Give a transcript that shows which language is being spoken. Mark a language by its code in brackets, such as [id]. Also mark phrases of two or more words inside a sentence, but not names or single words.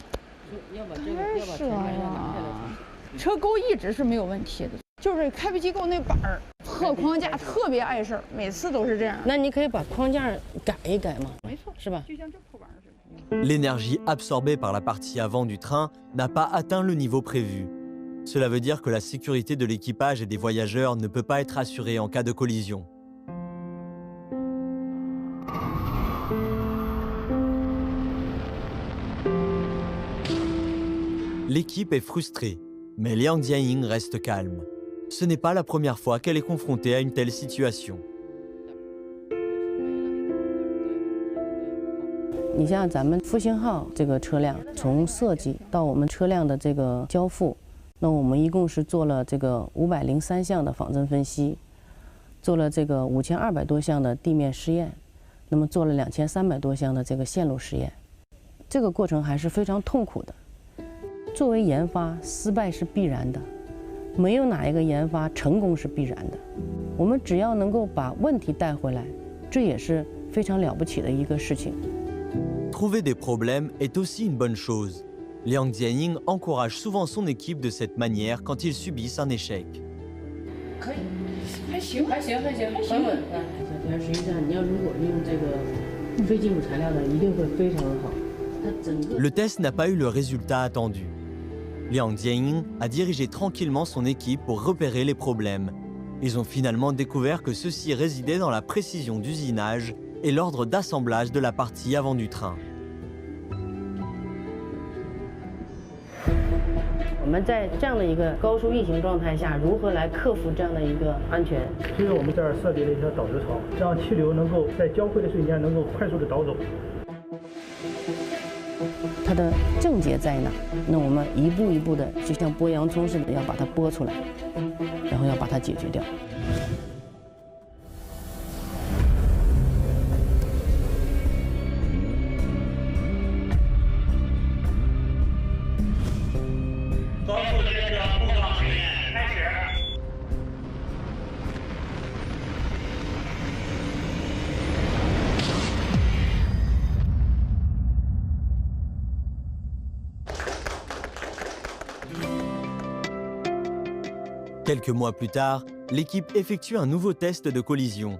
[zh] 要把这个要把前面要拿下来。车钩一直是没有问题的，就是开飞机构那板儿破框架特别碍事儿，每次都是这样。那你可以把框架改一改嘛，没错，是吧？就像这破板似的。 [fr] L'énergie absorbée par la partie avant du train n'a pas atteint le niveau prévu. Cela veut dire que la sécurité de l'équipage et des voyageurs ne peut pas être assurée en cas de collision. L'équipe est frustrée, mais Liang Jianying reste calme. Ce n'est pas la première fois qu'elle est confrontée à une telle situation. [zh] 你像咱们复兴号这个车辆，从设计到我们车辆的这个交付，那我们一共是做了这个503项的仿真分析，做了这个5200多项的地面试验，那么做了2300多项的这个线路实验。这个过程还是非常痛苦的。作为研发，失败是必然的，没有哪一个研发成功是必然的。我们只要能够把问题带回来，这也是非常了不起的一个事情。 [fr] Trouver des problèmes est aussi une bonne chose. Liang Jianying encourage souvent son équipe de cette manière quand ils subissent un échec. [zh] 可以，还行，还行，很稳。小田，实际上你要如果利用这个非金属材料的，一定会非常好。它整个 [fr] Le test n'a pas eu le résultat attendu. Liang Jianying a dirigé tranquillement son équipe pour repérer les problèmes. Ils ont finalement découvert que ceux-ci résidaient dans la précision d'usinage et l'ordre d'assemblage de la partie avant du train. [zh] 我们在这样的一个高速运行状态下，如何来克服这样的一个安全？其实我们这儿设计了一条导流槽，让气流能够在交汇的瞬间能够快速的导走。它的症结在哪？那我们一步一步的，就像剥洋葱似的，要把它剥出来，然后要把它解决掉。高速列车碰撞实验开始。 [fr] Quelques mois plus tard, l'équipe effectue un nouveau test de collision.